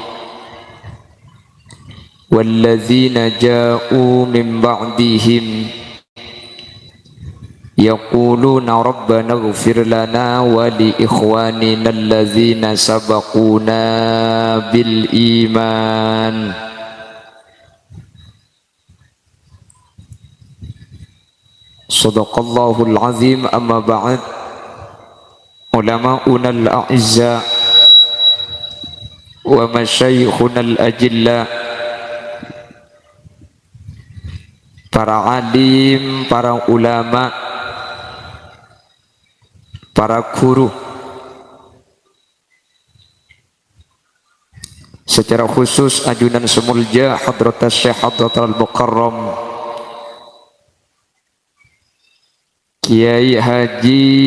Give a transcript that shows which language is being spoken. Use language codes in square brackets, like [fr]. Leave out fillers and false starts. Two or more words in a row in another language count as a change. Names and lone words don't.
[ar] والذين جاءوا من بعدهم يقولون ربنا اغفر لنا ولإخواننا الذين سبقونا بالإيمان. صدق الله العظيم. أما بعد. علماؤنا الأعزاء ومشايخنا الأجلاء, [id] para alim, para ulama, para guru, secara khusus ajunan semulja [ar] حضرة الشيخ حضرة المكرم [id] Kiai Haji